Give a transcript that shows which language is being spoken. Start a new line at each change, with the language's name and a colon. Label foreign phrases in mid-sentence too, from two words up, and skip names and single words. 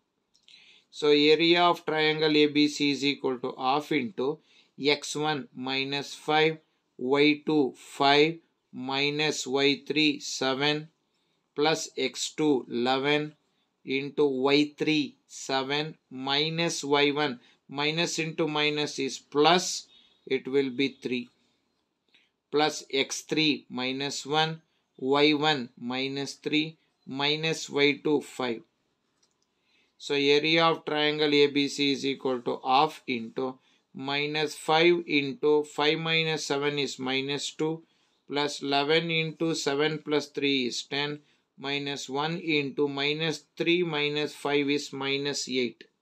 English: So area of triangle A B C is equal to half into x1 minus 5, y2 5 minus y3 7 plus x2 11 into y3 7 minus y1, minus into minus is plus, it will be 3 plus x3 minus 1, y1 minus 3 minus y2 5. So area of triangle ABC is equal to half into minus 5 into 5 minus 7 is minus 2 plus 11 into 7 plus 3 is 10 minus 1 into minus 3 minus 5 is minus 8.